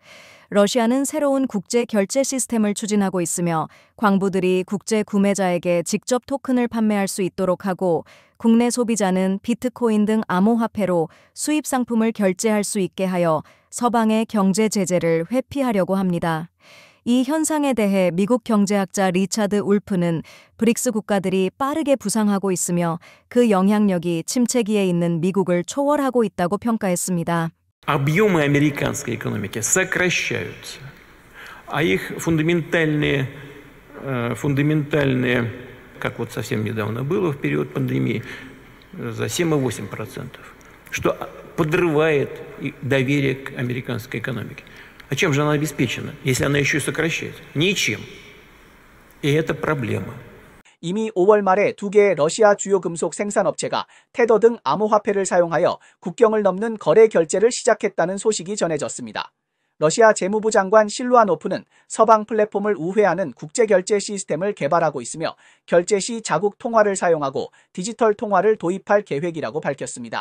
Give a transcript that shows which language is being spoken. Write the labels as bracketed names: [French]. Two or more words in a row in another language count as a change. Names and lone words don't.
[Korean] 러시아는 새로운 국제 결제 시스템을 추진하고 있으며 광부들이 국제 구매자에게 직접 토큰을 판매할 수 있도록 하고 국내 소비자는 비트코인 등 암호화폐로 수입 상품을 결제할 수 있게 하여 서방의 경제 제재를 회피하려고 합니다. 이 현상에 대해 미국 경제학자 리차드 울프는 브릭스 국가들이 빠르게 부상하고 있으며 그 영향력이 침체기에 있는 미국을 초월하고 있다고 평가했습니다. [Russian] Объемы американской экономики сокращаются, а их фундаментальные, как вот совсем недавно было в период пандемии, за 7,8%, что подрывает доверие к американской экономике. А чем же она обеспечена, если она еще и сокращает? Ничем. И это проблема. [Korean] 이미 5월 말에 2개의 러시아 주요 금속 생산업체가 테더 등 암호화폐를 사용하여 국경을 넘는 거래 결제를 시작했다는 소식이 전해졌습니다. 러시아 재무부 장관 실루아노프는 서방 플랫폼을 우회하는 국제결제 시스템을 개발하고 있으며 결제 시 자국 통화를 사용하고 디지털 통화를 도입할 계획이라고 밝혔습니다.